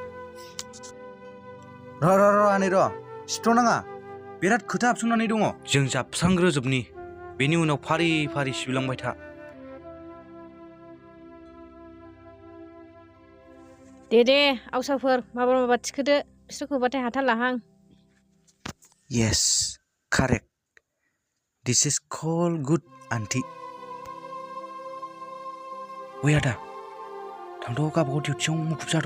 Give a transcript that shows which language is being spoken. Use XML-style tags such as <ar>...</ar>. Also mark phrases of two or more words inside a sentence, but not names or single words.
<brx>र' आनै र' सिबथ'नाङा। बिराद खोथा हाबसंनानै दङ। जों जाबस्रांग्रोजोबनि बेनि उनाव फारि फारि सिबलांबाय था। दे आवसावफोर माबा थिखोदो बिसोरखौ होबाथाय हाथारलाहां।</brx> <en>Yes, correct. This is called good auntie.</en> <brx>ओइ आदा थांथ' गावबागाव डिउटियाव मुखुब जाथ'।</brx>